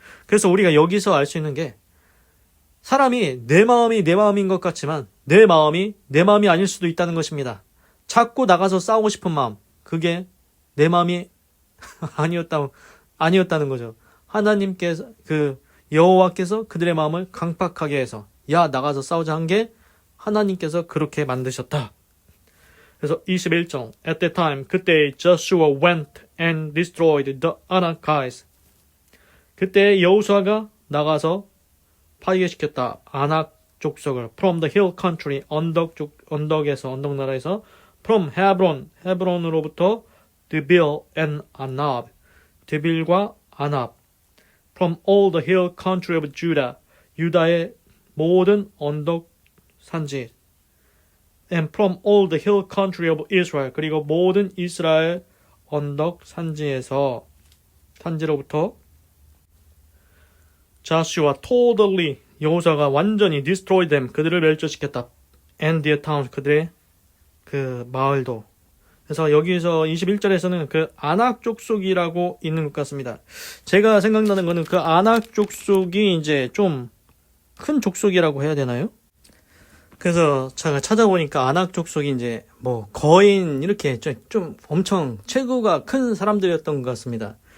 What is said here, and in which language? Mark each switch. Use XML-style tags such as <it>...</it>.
<ko>그래서 우리가 여기서 알 수 있는 게 사람이 내 마음이 내 마음인 것 같지만 내 마음이 내 마음이 아닐 수도 있다는 것입니다. 자꾸 나가서 싸우고 싶은 마음, 그게 내 마음이 아니었다는 거죠. 하나님께서 여호와께서 그들의 마음을 강팍하게 해서 야, 나가서 싸우자 한 게 하나님께서 그렇게 만드셨다. 그래서 21절</ko> <en>At that time</en> <ko>그때</ko> <en>Joshua went and destroyed the Anakites.</en> <ko>그때 여호수아가 나가서 파괴시켰다. 아낙 족속을</ko> <en>from the hill country</en> <ko>언덕 나라에서</ko> <en>from Hebron,</en> <ko>헤브론으로부터</ko> <en>드빌 and 아납,</en> <ko>드빌과 아납,</ko> <en>from all the hill country of Judah,</en> <ko>유다의 모든 언덕 산지,</ko> <en>and from all the hill country of Israel,</en> <ko>그리고 모든 이스라엘 언덕 산지로부터</ko> <en>Joshua totally,</en> <ko>여호수아가 완전히</ko> <en>destroy them,</en> <ko>그들을 멸절시켰다.</ko> <en>and their towns,</en> <ko>그들의 그 마을도. 그래서 여기서 21절에서는 그 아낙 족속이라고 있는 것 같습니다. 제가 생각나는 거는 그 아낙 족속이 이제 좀 큰 족속이라고 해야 되나요? 그래서 제가 찾아보니까 아낙 족속이 이제 뭐 거인 이렇게 좀 엄청 체구가 큰 사람들이었던 것 같습니다.</ko>